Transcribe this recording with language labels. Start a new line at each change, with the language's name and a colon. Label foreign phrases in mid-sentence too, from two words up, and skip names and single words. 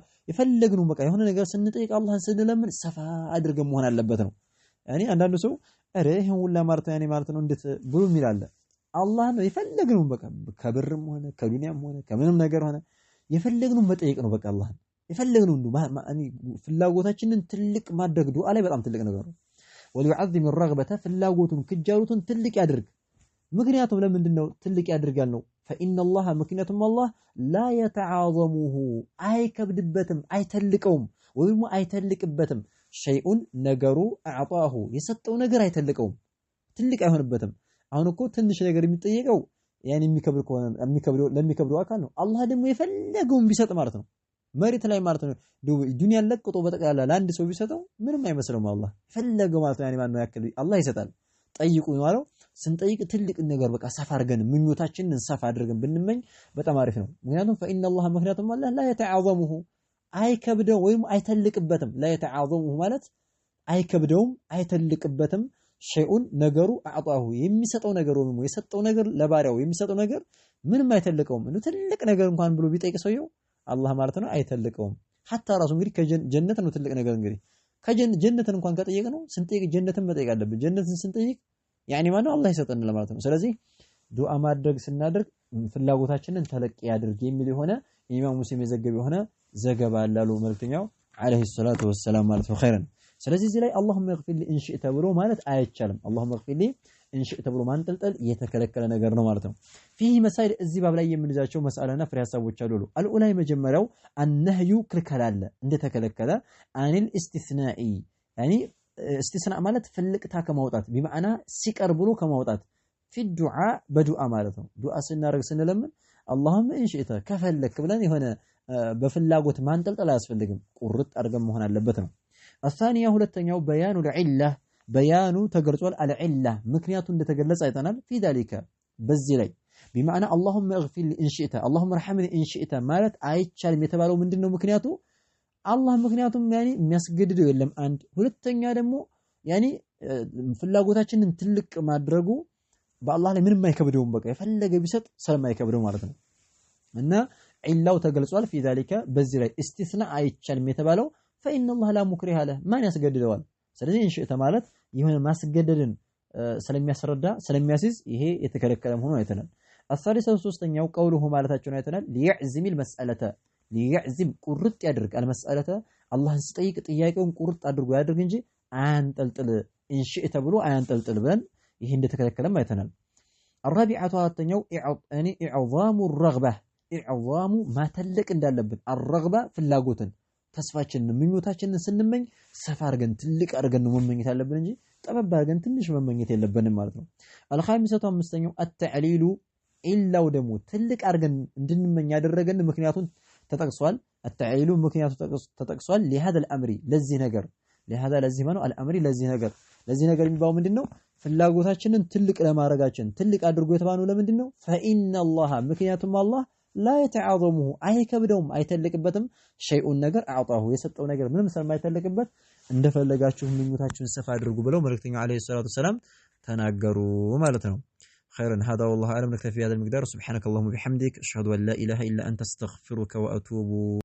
Amharic: የፈለግነው በቃ የሆነ ነገር ስንጠይቅ አላህን ስንለምን ሰፋ አድርገን መሆን አለበት ነው ያኒ አንዳንድ ሰው አረ ይሄን ሁላ ማለት ያኔ ማለት ነው እንዴት ብሎ ይላል አላህ ነው የፈለግነው በቃ ከብርም ሆነ ከዱንያም ሆነ ከምንም ነገር ሆነ የፈለግነው መጠየቅ ነው በቃ አላህ የፈለግነው ፍላጎታችንን ትልቅ ማድረግ ዱዓ ላይ በጣም ትልቅ ነገር ነው
Arabic: وليعظم الرغبة
Amharic: ፍላጎቱን ክጃሉቱን ትልቅ ያድርግ ምክንያቱም ለምንድነው ትልቅ ያድርጋል ነው
Arabic: فإن الله
Amharic: ምክንያቱም አላህ
Arabic: لا يتعاظمه
Amharic: አይከብድበትም አይተልቀውም ወይም አይተልቅበትም ሸይኡን ነገሩ አዕጣሁ የሰጠው ነገር አይተልቀውም ትልቅ አይሆንበትም አሁን እኮ ትንሽ ነገር የሚጠየቀው ያን የሚከብድ ከሆነ ለሚከብደው አካል ነው አላህ ደግሞ የፈለገውን ቢሰጥ ማለት ነው መሬት ላይ ማለት ነው ዱንያን ለቅጦ በጠቅላላ ለአንድ ሰው ቢሰጠው ምንም አይመስለውም አላህ ፈለገው ማለት ነው ያኔ ማን ነው ያክል አላህ ይሰጣል ጠይቁ ነው ስንጠይቅ ትልቅ ነገር በቃ ሰፋ አድርገን ምኞታችንን ሰፋ አድርገን ብንመኝ በጣም አሪፍ ነው ምክንያቱም
Arabic: فإن الله
Amharic: ምክንያቱም አላህ
Arabic: لا يتعاظمه
Amharic: አይከብደው ወይም አይተልቅበትም
Arabic: لا يتعاظمه
Amharic: ማለት አይከብደውም አይተልቅበትም ሸይኡን ነገሩ አዕጣሁ የሚሰጠው ነገር ወይም የሰጠው ነገር ለባሪያው የሚሰጠው ነገር ምንም አይተልቀውም እንዴ ትልቅ ነገር እንኳን ብሎ ቢጠይቅ ሰውየው አላህ ማለት ነው አይተልቀውም حتى ራሱ እንግዲህ ከጀነት ነው ትልቅ ነገር እንግዲህ ከጀነትን እንኳን ከጠየቅ ነው ስንጠይቅ ጀነትን መጠየቅ አለብን ጀነትን ስንጠይቅ ያኒ ማነው አላህ ይሰጠን ለማለት ነው ስለዚህ ዱዓ ማድረግ ስናደርግ ፍላጎታችንን ተለቅ ያድርግ የሚል የሆነ ኢማም ሙስሊም የዘገበ የሆነ ዘገባ አላሉ መልክተኛው
Arabic: عليه الصلاة والسلام
Amharic: ማለት ነው ኸይረን ስለዚህ እዚህ ላይ
Arabic: اللهم اغفر لي ان شئت
Amharic: ብሎ ማለት አይቻልም
Arabic: اللهم اغفر لي ان شئت
Amharic: ብሎ ማንጠልጠል የተከለከለ ነገር ነው ማለት ነው
Arabic: فيه مسائل
Amharic: እዚህ ባብ ላይ የምንዛቸው መስአላና ፍሬ ሐሳቦች አሉ አልኡላይ መጀመሪያው النهي ክልከላለ እንደተከለከለ አንል
Arabic: استثناء يعني استثناء
Amharic: ማለት ፍልቅታ ከማውጣት بمعنى ሲቀር ብሎ ከማውጣት
Arabic: في الدعاء بدعاء
Amharic: ማለት ነው ዱዓ ስናደርግ ስንለምን
Arabic: اللهم ان شئت
Amharic: ከፈለክ ብለን የሆነ በፍላጎት ማንጠልጠል አያስፈልግም ቁርጥ አድርገን መሆን አለበት ነው الثانية ሁለተኛው
Arabic: بيان العلة بيان
Amharic: ተገልጿል العلة ምክንያቱ እንደተገለጸ አይተናል
Arabic: في ذلك
Amharic: በዚህ ላይ
Arabic: بمعنى اللهم اغفر لي ان شئت اللهم ارحمني ان شئت
Amharic: ማለት አይቻልም የተባለው ምንድነው ምክንያቱ አላህ ምክንያቱም ያኒ የሚያስገድደው የለም አንድ ሁለተኛ ደግሞ ያኒ ፍላጎታችንን ትልቅ ማድረጉ በአላህ ላይ ምንም አይከብደውም በቃ የፈለገ ቢሰጥ ስለማይከብደው ማለት ነው እና ኢላው ተገልጿል
Arabic: في ذلك
Amharic: በዚህ ላይ استثناء አይቻልም የተባለው
Arabic: فإن الله لا مكره له
Amharic: ማን ያስገድደዋል ስለዚህ
Arabic: ان شئت
Amharic: ማለት የሆነ ማስገደድን ስለሚያስረዳ ስለሚያስይዝ ይሄ የተከለከለ መሆኑን አይተናል الثالثة ሶስተኛው ቀውሉሁ ማለታቸውን አይተናል
Arabic: ليعزم المسألة ليعزم
Amharic: ቁርጥ ያድርግ المسألة አላህን ሲጠይቅ ጥያቄውን ቁርጥ አድርጎ ያድርግ እንጂ አንጠልጥል
Arabic: ان شئت
Amharic: ብሎ አንጠልጥል ብለን ይሄ እንደተከለከለም አይተናል الرابعة አራተኛው
Arabic: يعني اعظام الرغبة اعظام ما
Amharic: تلቅ እንዳለብን الرغبة ፍላጎትን ተስፋችንን ምኞታችንን ስንመኝ ሰፋ አድርገን ትልቅ አድርገን ነው መመኘት ያለብን እንጂ ጠበብ አድርገን ትንሽ መመኘት የለብንም ማለት ነው الخامسة አምስተኛው التعليل ኢላው ደግሞ ትልቅ አድርገን እንድንመኝ ያደረገን ምክንያቱን ተጠቅሷል التعليل ምክንያቱ ተጠቅሷል
Arabic: لهذا الامر
Amharic: ለዚህ ነገር لهذا ለዚህ ማለት الامر ለዚህ ነገር የሚባለው ምንድነው ፍላጎታችንን ትልቅ ለማድረጋችን ትልቅ አድርጎ የተባለው ለምንድነው
Arabic: فإن الله
Amharic: ምክንያቱም አላህ
Arabic: لا يتعاظمه
Amharic: አይከብደውም አይተልቅበትም ሸይኡን ነገር አዕጣሁ የሰጠው ነገር ምንም ስለማይተልቅበት እንደፈለጋችሁ ምኞታችሁን ሰፋ አድርጉ ብለው መልእክተኛው
Arabic: عليه الصلاة السلام
Amharic: ተናገሩ ማለት ነው
Arabic: خيرا هذا والله اعلم نكتفي بهذا المقدار سبحانك اللهم وبحمدك اشهد ان لا اله الا انت استغفرك واتوب